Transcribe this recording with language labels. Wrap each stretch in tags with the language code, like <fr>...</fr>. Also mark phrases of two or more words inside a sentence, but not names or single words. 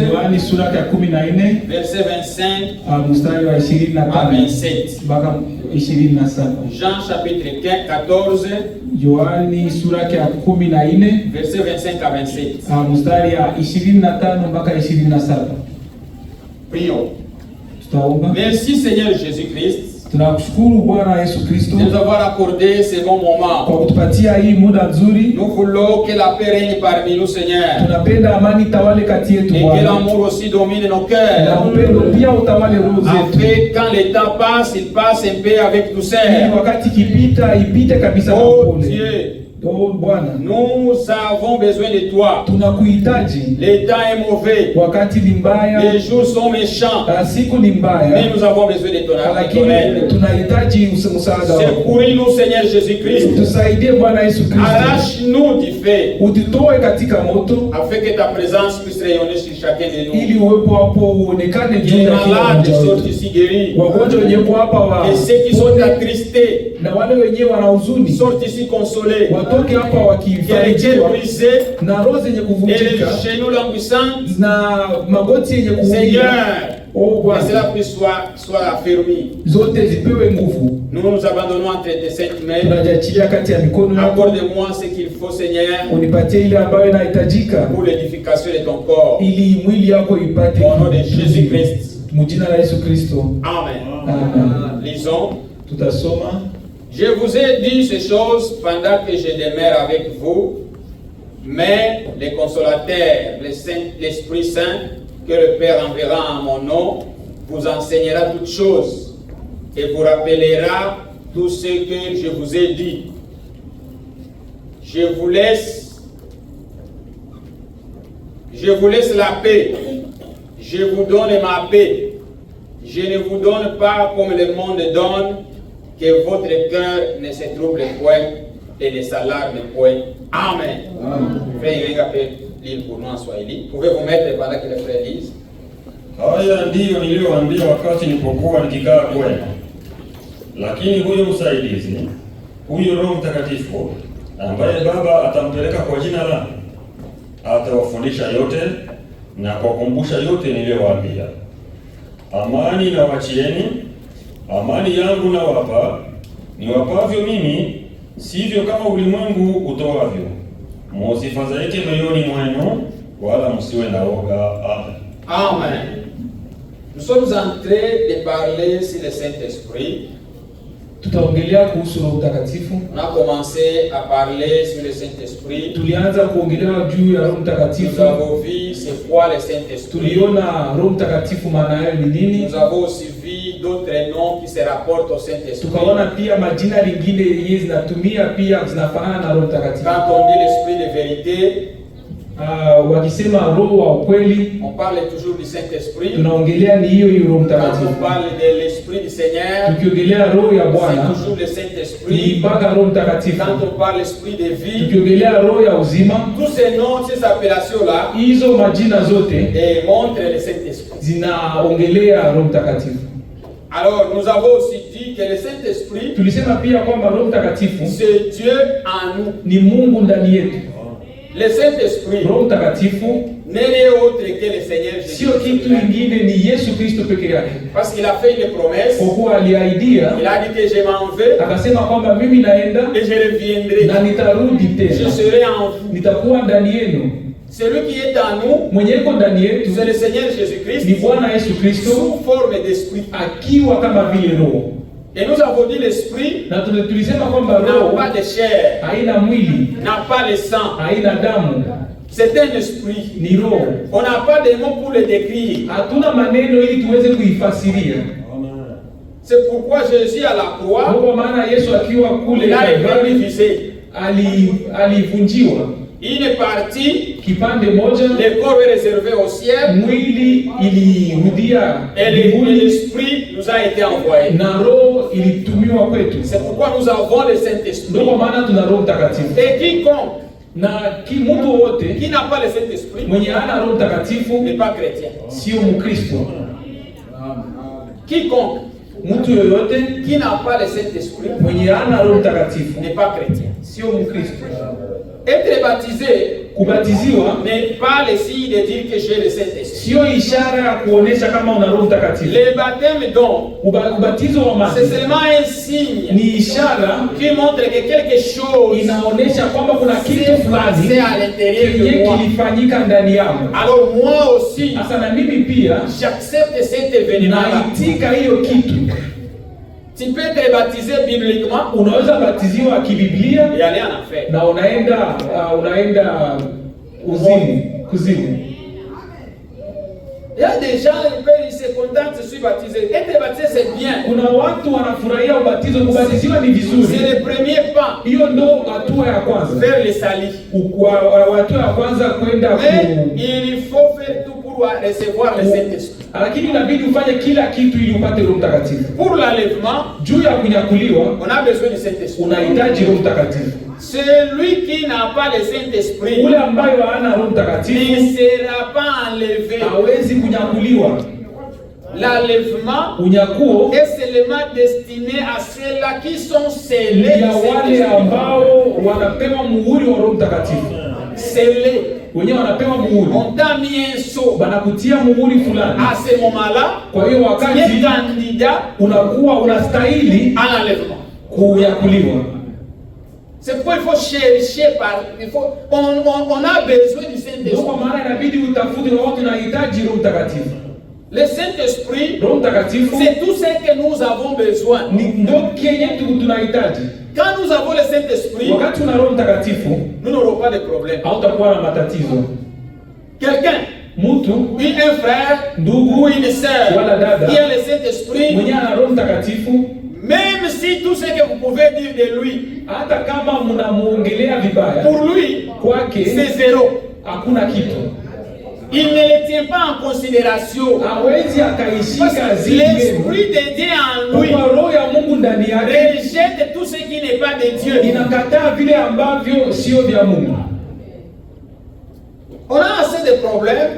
<sw>Yohani sura ya 14</sw> <fr>verset 25</fr> <sw>mstari wa 25</sw> <fr>à 27.</fr> <sw>mpaka 27.</sw> <fr>Jean chapitre 14</fr> <sw>Yohani sura ya 14</sw> <fr>verset 25 à 27.</fr> <sw>mstari ya 25 mpaka 27.</sw> <fr>Prions.</fr> <sw>Tutaomba.</sw> <fr>Merci Seigneur Jésus-Christ.</fr> <sw>Tunakushukuru Bwana Yesu Kristo</sw> <fr>de nous avoir accordé ces bons moments.</fr> <sw>kwa kutupatia hii muda nzuri.</sw> <fr>Nous voulons que la paix règne parmi nous, Seigneur.</fr> <sw>Tunapenda amani tawale kati yetu</sw> <fr>Et</fr> <sw>Bwana.</sw> <fr>que l'amour aussi domine nos</fr> <sw>Na</sw> <fr>cœurs.</fr> <sw>upendo pia utawale roho zetu.</sw> <fr>Afin quand le temps passe, il passe un peu avec douceur.</fr> <sw>Ili wakati kipita ipite kabisa kwa Oh upole.</sw> <fr>Dieu,</fr> <sw>Oh Bwana.</sw> <fr>nous avons besoin de toi.</fr> <sw>Tunakuhitaji.</sw> <fr>Le temps est mauvais.</fr> <sw>Wakati ni mbaya.</sw> <fr>Les jours sont méchants.</fr> <sw>Siku ni mbaya.</sw> <fr>Mais nous avons besoin de ton aide.</fr> <sw>Tunahitaji msaada wako.</sw> <fr>Secouris-nous, Seigneur Jésus-Christ.</fr> <sw>Tusaidie Bwana Yesu Kristo.</sw> <fr>Arrache-nous du feu.</fr> <sw>Utitoe katika moto.</sw> <fr>Afin que ta présence puisse rayonner sur chacun de nous.</fr> <sw>Ili uwepo hapo uonekane juu ya kila mmoja</sw> <fr>sortent ici guéris.</fr> <sw>Wagonjwa wenye hapa wa.</sw> <fr>Et ceux qui sont attristés.</fr> <sw>Na wale wenyewe wana huzuni.</sw> <fr>Sortent ici consolés.</fr> <sw>Watoke hapa wakifarijiwa. Na roho zenye kuvunjika.</sw> <fr>Et les genoux languissants.</fr> <sw>Na magoti yenye kuumia.</sw> <fr>Seigneur.</fr> <sw>Oh Bwana.</sw> <fr>Que cela puisse soit affermi.</fr> <sw>Zote zipewe nguvu.</sw> <fr>Nous nous abandonnons entre tes saintes mains.</fr> <sw>Tunajiachilia kati ya mikono yako.</sw> <fr>Accorde-moi ce qu'il faut, Seigneur.</fr> <sw>Unipatie ile ambayo inahitajika.</sw> <fr>Pour l'édification de ton corps.</fr> <sw>Ili mwili yako ipate.</sw> <fr>Au nom de Jésus-Christ.</fr> <sw>Mujina la Yesu Kristo.</sw> <fr>Amen.</fr> <sw>Amen.</sw> <fr>Lisons.</fr> <sw>Tutasoma.</sw> <fr>Je vous ai dit ces choses pendant que je demeure avec vous, mais le consolateur, l'Esprit Saint, que le Père enverra en mon nom, vous enseignera toutes choses et vous rappellera tout ce que je vous ai dit. Je vous laisse la paix. Je vous donne ma paix. Je ne vous donne pas comme le monde donne, que votre cœur ne se trouble point et ne s'alarme point. Amen. Frère Irenga peut lire pour nous en Swahili. Pouvez-vous mettre pendant que les frères lisent?</fr> <sw>Haya ndiyo niliyowaambia wakati nilipokuwa nikikaa kwenu. Lakini huyo msaidizi, huyo Roho Mtakatifu, ambaye Baba atampeleka kwa jina langu, atawafundisha yote na kuwakumbusha yote niliyowaambia. Amani nawachieni, amani yangu nawapa, niwapavyo mimi, sivyo kama ulimwengu utoavyo. Msifadhaike moyoni mwenu, wala msiwe na woga. Amen. Amen.</sw> <fr>Nous sommes en train de parler sur le Saint-Esprit.</fr> <sw>Tutaongelea kuhusu Roho Mtakatifu.</sw> <fr>On a commencé à parler sur le Saint-Esprit.</fr> <sw>Tulianza kuongelea juu ya Roho Mtakatifu.</sw> <fr>Nous avons vu c'est quoi le Saint-Esprit.</fr> <sw>Tuliona Roho Mtakatifu maana yake ni nini.</sw> <fr>Nous avons aussi vu d'autres noms qui se rapportent au Saint-Esprit.</fr> <sw>Tukaona pia majina lingine yenye zinatumia pia zinafanana na Roho Mtakatifu.</sw> <fr>Quand on dit l'Esprit de vérité,</fr> <sw>wakisema roho wa ukweli,</sw> <fr>on parle toujours du Saint-Esprit.</fr> <sw>Tunaongelea ni hiyo Roho Mtakatifu.</sw> <fr>Quand on parle de l'Esprit du Seigneur,</fr> <sw>tukiongelea roho ya Bwana,</sw> <fr>c'est toujours le Saint-Esprit.</fr> <sw>Ni mpaka Roho Mtakatifu.</sw> <fr>Quand on parle l'Esprit de vie,</fr> <sw>tukiongelea roho ya uzima,</sw> <fr>tous ces noms, ces appellations-là,</fr> <sw>hizo majina zote</sw> <fr>montrent le Saint-Esprit.</fr> <sw>Zinaongelea Roho Mtakatifu.</sw> <fr>Alors, nous avons aussi dit que le Saint-Esprit,</fr> <sw>tulisema pia kwamba Roho Mtakatifu,</sw> <fr>c'est Dieu en nous.</fr> <sw>Ni Mungu ndani yetu.</sw> <fr>Le Saint-Esprit,</fr> <sw>Roho Mtakatifu,</sw> <fr>n'est autre que le Seigneur Jésus.</fr> <sw>Sio kitu kingine, ni Yesu Kristo peke yake.</sw> <fr>Parce qu'il a fait une promesse.</fr> <sw>Kwa kuwa aliahidia,</sw> <fr>il a dit que je m'en vais.</fr> <sw>Akasema kwamba mimi naenda</sw> <fr>et je reviendrai.</fr> <sw>Na nitarudi tena.</sw> <fr>Je serai en vous.</fr> <sw>Nitakuwa ndani yenu.</sw> <fr>Celui qui est en nous,</fr> <sw>mwenye yuko ndani yetu,</sw> <fr>c'est le Seigneur Jésus-Christ.</fr> <sw>Ni Bwana Yesu Kristo,</sw> <fr>sous forme d'esprit.</fr> <sw>Akiwa kama vile roho.</sw> <fr>Et nous avons dit l'esprit</fr> <sw>na tulisema kwamba roho</sw> <fr>n'a pas de chair,</fr> <sw>haina mwili,</sw> <fr>n'a pas de sang,</fr> <sw>haina damu.</sw> <fr>C'est un esprit.</fr> <sw>Ni roho.</sw> <fr>On n'a pas de mots pour le décrire.</fr> <sw>Hatuna maneno ili tuweze kuifasiria.</sw> <fr>C'est pourquoi Jésus à la croix,</fr> <sw>kwa maana Yesu akiwa kule alivunjiwa</sw> <fr>une partie,</fr> <sw>kipande moja,</sw> <fr>le corps est réservé au ciel,</fr> <sw>mwili ilirudia</sw> <fr>et l'esprit nous a été envoyé.</fr> <sw>Na roho ilitumiwa kwetu.</sw> <fr>C'est pourquoi nous avons le Saint-Esprit.</fr> <sw>Ndio maana tuna Roho Mtakatifu.</sw> <fr>Et quiconque</fr> <sw>na mtu wote</sw> <fr>qui n'a pas le Saint-Esprit</fr> <sw>mwenye hana Roho Mtakatifu</sw> <fr>n'est pas chrétien.</fr> <sw>Sio Mkristo.</sw> <fr>Quiconque</fr> <sw>mtu yoyote</sw> <fr>qui n'a pas le Saint-Esprit</fr> <sw>mwenye hana Roho Mtakatifu</sw> <fr>n'est pas chrétien.</fr> <sw>Sio Mkristo.</sw> <fr>Être baptisé</fr> <sw>kubatiziwa</sw> <fr>n'est pas le signe de dire que j'ai le Saint-Esprit.</fr> <sw>sio ishara ya kuonesha kama una Roho Mtakatifu.</sw> <fr>Le baptême donc,</fr> <sw>Ubatizo wa maji</sw> <fr>c'est seulement un signe</fr> <sw>ni ishara</sw> <fr>qui montre que quelque chose</fr> <sw>inaonesha kwamba kuna kitu</sw> <fr>s'est passé</fr> <sw>fulani</sw> <fr>à l'intérieur de</fr> <sw>kenye</sw> <fr>moi.</fr> <sw>kilifanyika ndani yangu.</sw> <fr>Alors moi aussi,</fr> <sw>Sasa na mimi pia</sw> <fr>j'accepte cet événement-là.</fr> <sw>naitika hiyo kitu.</sw> <fr>Tu peux être baptisé bibliquement</fr> <sw>Unaweza batiziwa kibiblia</sw> <fr>et aller en enfer.</fr> <sw>na unaenda kuzimu.</sw> <fr>Il y a des gens ils se contentent, je suis baptisé. Être baptisé c'est bien.</fr> <sw>Kuna watu wanafurahia ubatizo, kubatiziwa ni vizuri.</sw> <fr>C'est le premier pas</fr> <sw>Hiyo ndo hatua ya kwanza.</sw> <fr>vers le salut.</fr> <sw>Hatua ya kwanza kwenda</sw> <fr>Mais il faut faire tout pour recevoir le Saint-Esprit.</fr> <sw>Lakini inabidi ufanye kila kitu ili upate Roho Mtakatifu.</sw> <fr>Pour l'enlèvement,</fr> <sw>Juu ya kunyakuliwa</sw> <fr>on a besoin du Saint-Esprit.</fr> <sw>unahitaji Roho Mtakatifu.</sw> <fr>Celui qui n'a pas le Saint-Esprit</fr> <sw>Ule ambaye hana Roho Mtakatifu</sw> <fr>ne sera pas enlevé.</fr> <sw>hawezi kunyakuliwa.</sw> <fr>L'enlèvement</fr> <sw>Unyakuo</sw> <fr>est seulement destiné à ceux-là qui sont scellés.</fr> <sw>ya wale ambao wanapewa muhuri wa Roho Mtakatifu.</sw> <fr>Scellés.</fr> <sw>Wenyewe wanapewa muhuri.</sw> <fr>On t'a mis un sceau.</fr> <sw>Banakutia muhuri fulani.</sw> <fr>À ce moment-là,</fr> <sw>Kwa hiyo</sw> <fr>tu es</fr> <sw>wakati</sw> <fr>candidat</fr> <sw>unakuwa unastahili</sw> <fr>à l'enlèvement.</fr> <sw>kunyakuliwa.</sw> <fr>C'est pourquoi il faut chercher on a besoin du Saint-Esprit.</fr> <sw>Kwa maana inabidi utafute na watu unahitaji Roho Mtakatifu.</sw> <fr>Le Saint-Esprit,</fr> <sw>Roho Mtakatifu</sw> <fr>c'est tout ce que nous avons besoin.</fr> <sw>ni ndo kenye tunahitaji.</sw> <fr>Quand nous avons le Saint-Esprit,</fr> <sw>Wakati una Roho Mtakatifu</sw> <fr>nous n'aurons pas de problème.</fr> <sw>hautakuwa na matatizo.</sw> <fr>Quelqu'un,</fr> <sw>Mtu</sw> <fr>un frère</fr> <sw>ndugu</sw> <fr>ou une sœur</fr> <sw>wala dada</sw> <fr>qui a le Saint-Esprit,</fr> <sw>mwenye ana Roho Mtakatifu,</sw> <fr>même si tout ce que vous pouvez dire de lui,</fr> <sw>hata kama mnamuongelea vibaya,</sw> <fr>pour lui,</fr> <sw>kwake</sw> <fr>c'est zéro.</fr> <sw>hakuna kitu.</sw> <fr>Il ne le tient pas en considération.</fr> <sw>Hawezi</sw> <fr>Parce</fr> <sw>akaishika</sw> <fr>que</fr> <sw>zidi</sw> <fr>l'Esprit de Dieu en lui</fr> <sw>kwa Roho ya Mungu ndani yake</sw> <fr>rejette tout ce qui n'est pas de Dieu.</fr> <sw>inakataa vile ambavyo sio vya Mungu.</sw> <fr>On a assez de problèmes</fr>